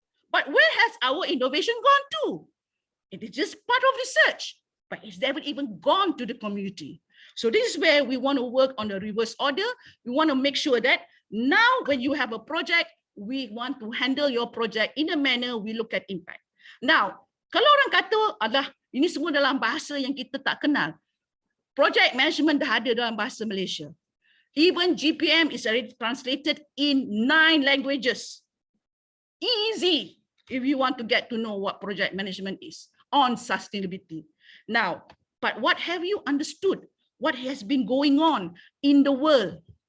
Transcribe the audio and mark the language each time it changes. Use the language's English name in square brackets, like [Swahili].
[English] But where has our innovation gone to? It is just part of research, but it's never even gone to the community. So this is where we want to work on the reverse order. We want to make sure that now when you have a project, we want to handle your project in a manner we look at impact. [Malay] Now, kalau orang kata adalah ini semua dalam bahasa yang kita tak kenal. Project management dah ada dalam bahasa Malaysia. [English] Even GPM is already translated in 9 languages. Easy if you want to get to know what project management is on sustainability. Now, but what have you understood? What has been going on in the world?